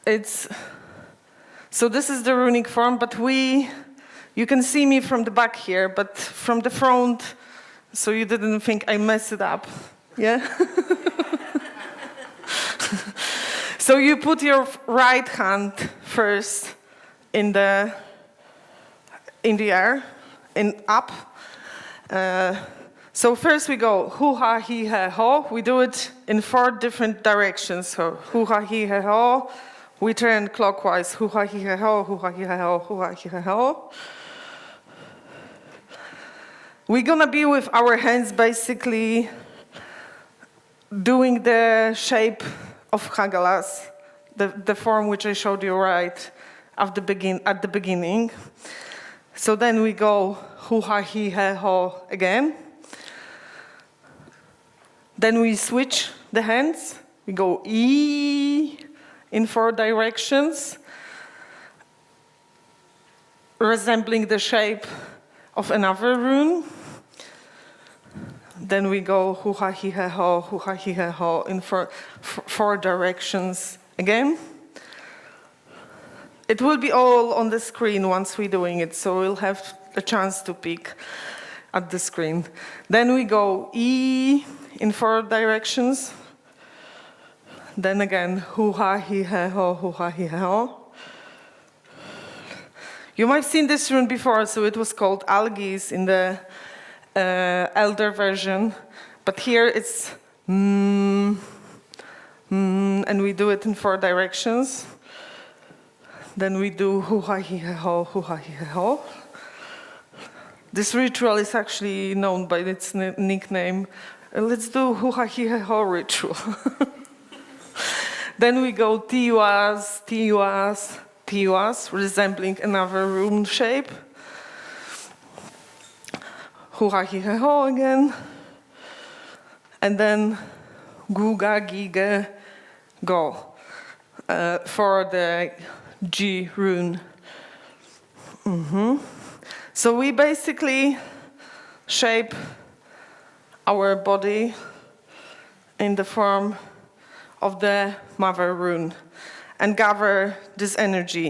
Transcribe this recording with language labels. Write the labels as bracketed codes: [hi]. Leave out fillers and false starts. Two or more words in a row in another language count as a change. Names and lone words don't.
[en] So this is the runic form, but you can see me from the back here, but from the front, so you didn't think I messed it up, yeah? So you put your right hand first in the air, up. So first we go hoo-ha, he-ha, ho. We do it in 4 different directions. So hoo-ha, he-ha, ho. We turn clockwise, hoo-ha, he-ha, ho, hoo-ha, he-ha, ho, hoo-ha, he-ha, ho. We're gonna be with our hands basically doing the shape of Hagalas, the form which I showed you right at the beginning. So then we go hoo-ha, he-ha, ho again. Then we switch the hands. We go E in 4 directions, resembling the shape of another rune. Then we go hoo-ha, he-ha, ho, hoo-ha, he-ha, ho in 4 directions again. It will be all on the screen once we're doing it, so we'll have a chance to pick at the screen. Then we go E in 4 directions. Then again, hoo-ha, he-ha, ho, hoo-ha, he-ha, ho. You might have seen this rune before, so it was called Algis in the elder version. But here it's and we do it in 4 directions. Then we do hoo-ha, he-ha, ho, hoo-ha, he-ha, ho. This ritual is actually known by its nickname. Let's do hoo-ha, he-ha, ho ritual. Then we go tiwas, tiwas, tiwas, resembling another rune shape. Hoo-ha, he-ha, ho again. And then guga, giga, go for the G rune. So we basically shape our body in the form of the mother rune and gather this energy.